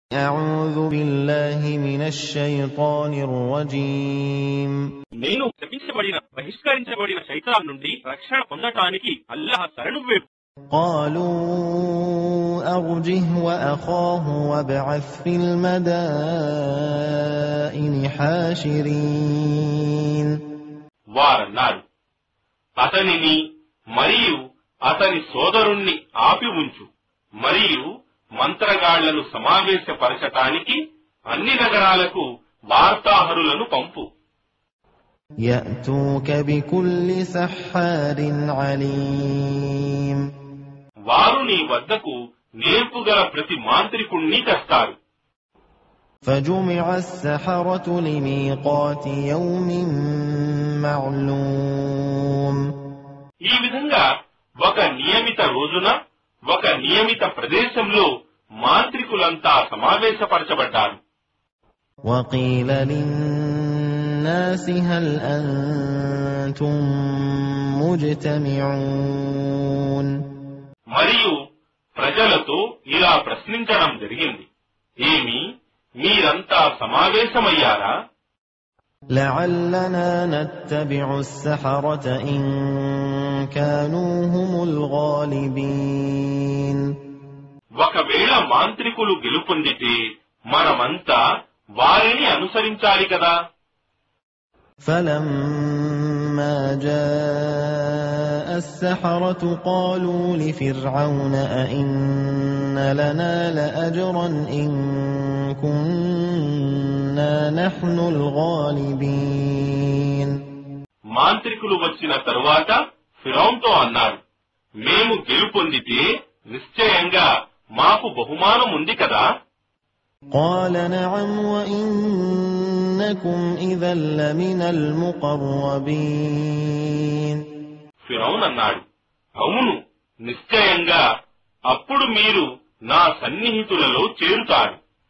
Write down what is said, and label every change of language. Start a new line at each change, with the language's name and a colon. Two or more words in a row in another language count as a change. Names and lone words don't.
Arabic: أعوذ بالله من الشيطان الرجيم
Telugu: నేను శపించబడిన బహిష్కరించబడిన శైతాన్ నుండి రక్షణ పొందటానికి అల్లాహ్ శరణు వేడు.
Arabic: قالوا أرجه وأخاه وابعث في المدائن حاشرين
Telugu: వారన్నారు, అతనిని మరియు అతని సోదరుణ్ణి ఆపి ఉంచు, మరియు మంత్రగాళ్లను సమావేశపరచటానికి అన్ని నగరాలకు వార్తాహరులను పంపు.
Arabic: يأتوك بكل سحار عليم
Telugu: వారు నీ వద్దకు నేర్పుగల ప్రతి మాంత్రికుణ్ణి తెస్తారు.
Arabic: فجمع السحرة لميقات يوم معلوم
Telugu: ఈ విధంగా ఒక నియమిత రోజున ఒక నియమిత ప్రదేశంలో మాంత్రికులంతా సమావేశపరచబడ్డారు.
Arabic: وقيل للناس هل أنتم مجتمعون
Telugu: మరియు ప్రజలతో ఇలా ప్రశ్నించడం జరిగింది, ఏమి మీరంతా సమావేశమయ్యారా?
Arabic: لعلنا نتبع السحرة إن كانوا هم الغالبين
Telugu: ఒకవేళ మాంత్రికులు గెలుపొందితే మనమంతా వారిని అనుసరించాలి కదా.
Arabic: فلما جاء السحرة قالوا لفرعون أئن لنا لأجرا إن كنا نحن الغالبين
Telugu: మాంత్రికులు వచ్చిన తరువాత ఫిరౌన్తో అన్నారు, మేము గెలుపొందితే నిశ్చయంగా మాకు బహుమానం ఉంది కదా.
Arabic: قال نعم وإنكم إذا لمن المقربين
Telugu: ఫిరౌన్ అన్నాడు, అవును, నిశ్చయంగా అప్పుడు మీరు నా సన్నిహితులలో చేరుతారు.